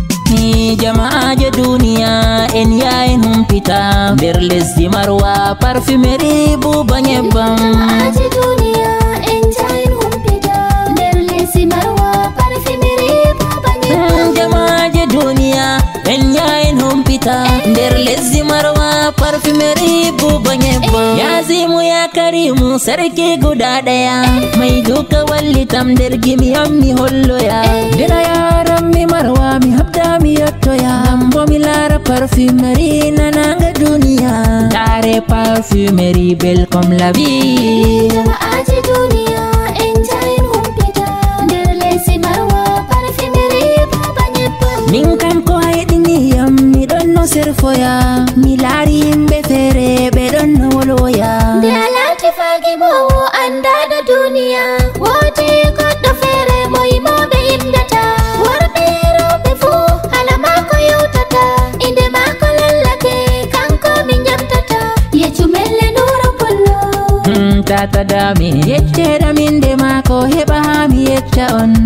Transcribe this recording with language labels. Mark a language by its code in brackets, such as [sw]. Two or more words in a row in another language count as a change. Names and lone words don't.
[ff] Ni jama'aje duniya, en yaha en humpita nder lesdi marwa parfumerie Buba Nyebbam. Jama'aje duniya, en yaha en humpita nder lesdi marwa parfumerie Buba Nyebbam. Mm, jama'aje duniya, en yaha en humpita nder lesdi marwa parfumerie Buba Nyebbam. Eh. [ar] يا عظيم يا كريم, [ha] sarki guda ɗaya, mai duka [ff] wallitam nder gimi am mi holloya. Eh. Bira yaran mi marwa, mi habda mi yottoya, ngam bo mi lara parfumerie nananga duniya. [fr] Tare parfumerie belle comme la vie. [ff] Jama'aje duniya, en yaha en humpita nder lesdi marwa parfumerie Buba Nyebbam. Min kam ko hayɗiniyam, mi ɗon no serfoya, mi laari yimɓe feere, ɓe ɗon no wolwoya. Nde a laati faagi mowo, anda da duniya, woodi goɗɗo feere mo yimoɓe indata. Worɓe rewɓe fuu, hala maako yewtata, inde maako lallake, kanko min yamtata. Yeccu melle Nuru Pullo. Hmm, tata dami, yecceɗam inde maako, heɓa haa mi yecca on.